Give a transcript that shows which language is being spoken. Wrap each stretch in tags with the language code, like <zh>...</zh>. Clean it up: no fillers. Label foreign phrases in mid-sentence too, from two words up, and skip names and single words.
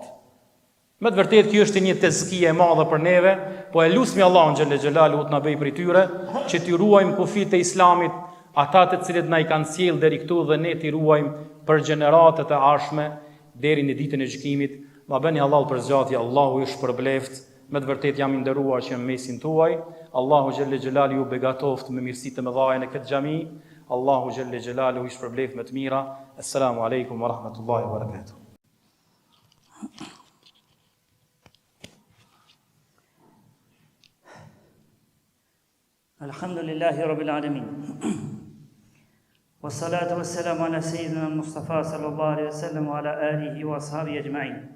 <sq>Me të vërtet kjo është një tezkije e madhe për neve, po e lusmi Allahun</sq> <ar>جل جلاله</ar> <sq>të na bëj prej tyre që t'i ruajmë kufit e islamit, ata të cilët na i kanë sjellë deri këtu dhe ne t'i ruajmë për gjeneratat e ardhshme deri në ditën e gjykimit. Ma bëni Allahu për zgjatje, Allahu ju shpërbleft. Me të vërtet jam i nderuar që në mesin tuaj. Allahu</sq> <ar>جل جلاله</ar> <sq>ju begatoft me mirësi të mëdha në këtë xhami. Allahu</sq> <ar>جل جلاله</ar> <sq>ju shpërbleft me të mira.</sq> <ar>السلام عليكم ورحمة الله وبركاته. الحمد لله رب العالمين. والصلاة والسلام على سيدنا مصطفى صلى الله عليه وسلم وعلى آله وأصحابه أجمعين.</ar>